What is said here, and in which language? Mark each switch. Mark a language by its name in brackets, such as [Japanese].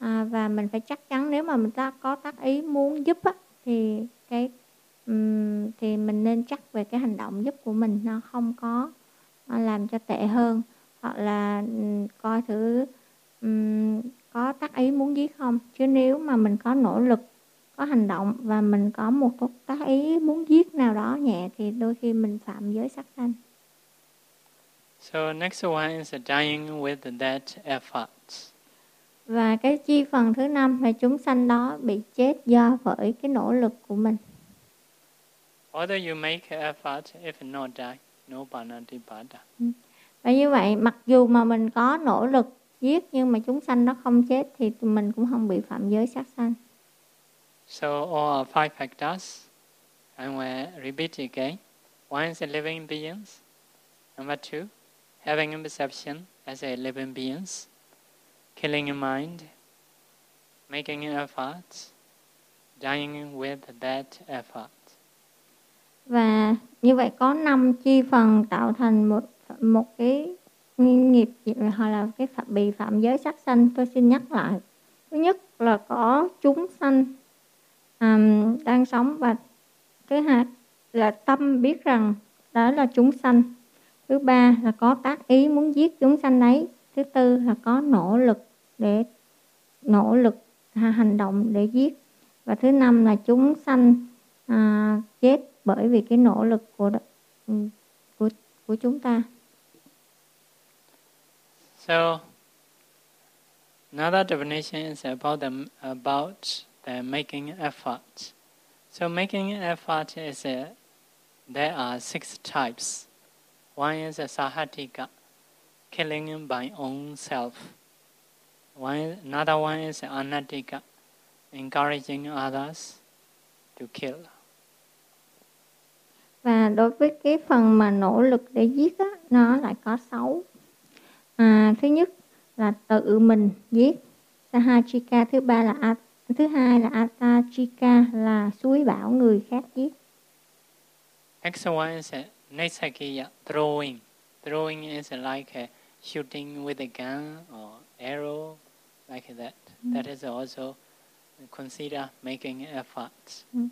[Vietnamese] Và mình phải chắc chắn nếu mà mình ta có tác ý muốn giúp á, thì cái thì mình nên chắc về cái hành động giúp của mình nó không có làm cho tệ hơn, hoặc là coi thử có tác ý muốn giết không. Chứ nếu mà mình có nỗ lực, có hành động và mình có một tác ý muốn giết nào đó nhẹ thì đôi khi mình phạm giới sát sanh. [English] So next one is dying with that effort. [Vietnamese] Và cái chi phần thứ năm là chúng sanh đó bị chết do bởi cái nỗ lực của mình. [English] Whether you make effort, if not die, no panatipata. [Vietnamese] Và như vậy, mặc dù mà mình có nỗ lực giết nhưng mà chúng sanh nó không chết thì mình cũng không bị phạm giới sát sanh. [English] So all are five factors. I will repeat again. One is living beings. Number two, having a perception as a living beings. Killing your mind, making an effort, dying with that effort. [Vietnamese] Và như vậy có năm chi phần tạo thành một cái nguyên nghiệp hoặc là cái bị phạm giới sát sanh. Tôi xin nhắc lại. Thứ nhất là có chúng sanh đang sống, và thứ hai là tâm biết rằng đó là chúng sanh. Thứ ba là có tác ý muốn giết chúng sanh ấy. Thứ tư là có nỗ lực để nỗ lực hành động để giết, và thứ năm là chúng sanh chết bởi vì cái nỗ lực của chúng ta. [English] So another definition is about the making effort. So making effort is there are six types. One is sahatika, killing by own self. Another one is anatika, encouraging others to kill. [Vietnamese] Và đối với cái phần mà nỗ lực để giết á, nó lại có sáu. Thứ nhất là tự mình giết, sahachika. Thứ hai là atachika, là suối bảo người khác giết. [English] Next one is nesakiya, throwing. Throwing is like shooting with a gun or arrow. Like that. That is also consider making efforts.